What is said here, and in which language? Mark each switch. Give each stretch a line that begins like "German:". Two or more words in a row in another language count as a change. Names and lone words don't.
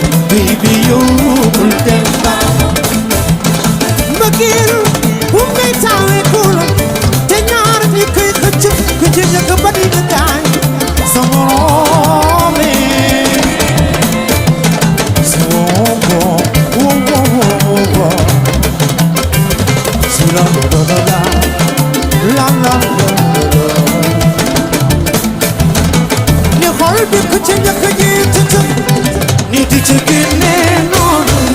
Wolof: Bii bi yow bul dem ndax. Mbëggeel Bu ngay tawee ku la, te ñaar ñi koy xëcc, ku ci njëkk ba di nga gaañ. Sa moroom mi. Sa moroom, wo, wo, wo, wo, wo. Si la la la la, la la la la. Ni xol bi ku ci njëkk a jiitu ca, ni di ci génne noonu.